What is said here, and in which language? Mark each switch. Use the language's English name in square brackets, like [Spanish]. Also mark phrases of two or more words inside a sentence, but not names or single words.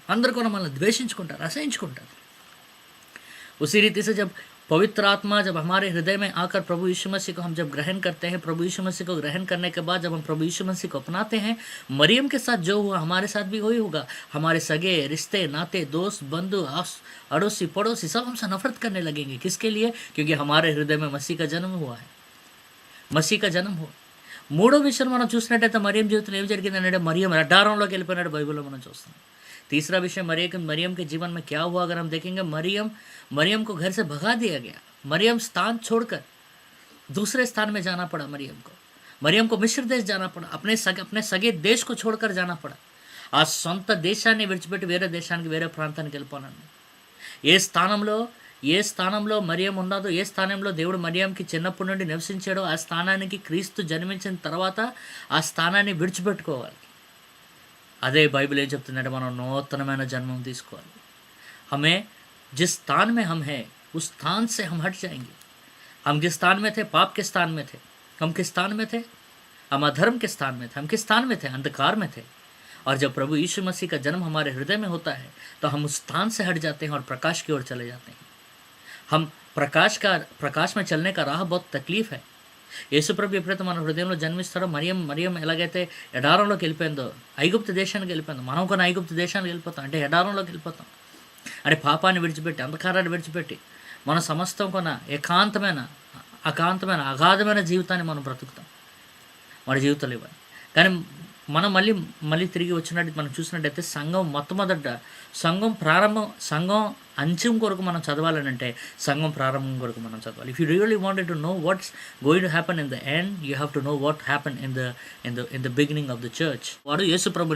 [Telugu] అందరూ కూడా మనల్ని ద్వేషించుకుంటారు, అసహించుకుంటారు. [Hindi] उसी रीति से जब पवित्र आत्मा जब हमारे हृदय में आकर प्रभु यीशु मसीह को हम जब ग्रहण करते हैं, प्रभु यीशु मसीह को ग्रहण करने के बाद जब हम प्रभु यीशु मसीह को अपनाते हैं, मरियम के साथ जो हुआ हमारे साथ भी वही होगा. हमारे सगे रिश्ते नाते दोस्त बंधु अड़ोसी पड़ोसी सब हमसे नफरत करने लगेंगे. किसके लिए? क्योंकि हमारे हृदय में मसीह का जन्म हुआ है. मसीह का जन्म हुआ. [Telugu] మూడో విషయం మనం చూసినట్టయితే మరియం జీవితంలో ఏం జరిగిందంటే మరియం ఎడారంలోకి వెళ్ళిపోయినట్టు బైబిల్లో మనం చూస్తాం. [Hindi] तीसरा विषय मरियम के जीवन में क्या हुआ अगर हम देखेंगे, मरियम को घर से भगा दिया गया. मरियम स्थान छोड़कर दूसरे स्थान में जाना पड़ा. मरियम को मिस्र देश जाना पड़ा. अपने सगे देश को छोड़कर जाना पड़ा. [Telugu] ఆ సొంత దేశాన్ని విడిచిపెట్టి వేరే దేశానికి వేరే ప్రాంతానికి వెళ్ళిపోనండి. ఏ స్థానంలో మరియం ఉన్నదో, ఏ స్థానంలో దేవుడు మరియంకి చిన్నప్పటి నుండి నివసించాడో ఆ స్థానానికి క్రీస్తు జన్మించిన తర్వాత ఆ స్థానాన్ని విడిచిపెట్టుకోవాలి. అదే బైబిల్ ఏం చెప్తుందంటే మనం నూతనమైన జన్మం తీసుకోవాలి. [Hindi] हमें जिस स्थान में हम हैं उस स्थान से हम हट जाएंगे. हम जिस स्थान में थे पाप के स्थान में थे. हम किस स्थान में थे? हम अधर्म के स्थान में थे. हम किस स्थान में थे? अंधकार में थे. और जब प्रभु यीशु मसीह का जन्म हमारे हृदय में होता है तो हम उस स्थान से हट जाते हैं और प्रकाश की ओर चले जाते हैं. हम प्रकाश में चलने का राह बहुत तकलीफ है. [Telugu] యేసు ప్రభు ఎప్పుడైతే మన హృదయంలో జన్మిస్తాడో మరియం ఎలాగైతే ఎడారంలోకి వెళ్ళిపోయిందో, ఐగుప్తు దేశానికి వెళ్ళిపోయిందో, మనం కొన్ని ఐగుప్తు దేశానికి వెళ్ళిపోతాం. అంటే ఎడారంలోకి వెళ్ళిపోతాం. అంటే పాపాన్ని విడిచిపెట్టి అంధకారాన్ని విడిచిపెట్టి మన సమస్తం కొన్న అగాధమైన జీవితాన్ని మనం బ్రతుకుతాం. మన జీవితంలో ఇవ్వాలి. కానీ మనం మళ్ళీ తిరిగి వచ్చినట్టు మనం చూసినట్టయితే సంఘం అంత్యం కొరకు మనం చదవాలనంటే సంఘం ప్రారంభం కొరకు మనం చదవాలి. [English] if you really wanted to know what's going to happen in the end, you have to know what happen in the beginning of the church. [Telugu] వాడు యేసు ప్రభుని